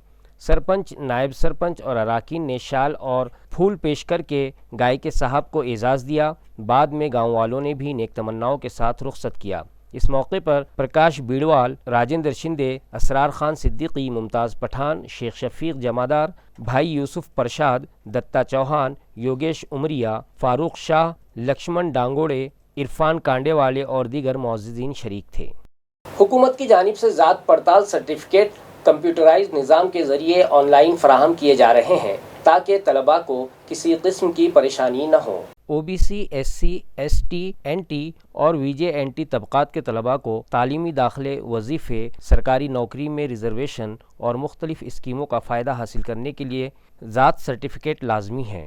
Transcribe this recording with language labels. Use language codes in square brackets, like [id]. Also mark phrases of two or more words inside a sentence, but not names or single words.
[ur] سرپنچ، نائب سرپنچ اور اراکین نے شال اور پھول پیش کر کے گائکے صاحب کو اعزاز دیا۔ بعد میں گاؤں والوں نے بھی نیک تمناؤں کے ساتھ رخصت کیا۔ اس موقع پر پرکاش بیڑوال، راجندر شندے، اسرار خان صدیقی، ممتاز پٹھان، شیخ شفیق جمادار، بھائی یوسف پرشاد، دتا چوہان، یوگیش امریا، فاروق شاہ، لکشمن ڈانگوڑے، عرفان کانڈے والے اور دیگر معززین شریک تھے۔ حکومت کی جانب سے ذات پڑتال سرٹیفکیٹ کمپیوٹرائز نظام کے ذریعے آن لائن فراہم کیے جا رہے ہیں تاکہ طلباء کو کسی قسم کی پریشانی نہ ہو۔ او بی سی، ایس سی، ایس ٹی، این ٹی اور وی جے این ٹی طبقات کے طلباء کو تعلیمی داخلے، وظیفے، سرکاری نوکری میں ریزرویشن اور مختلف اسکیموں کا فائدہ حاصل کرنے کے لیے ذات سرٹیفکیٹ لازمی ہے۔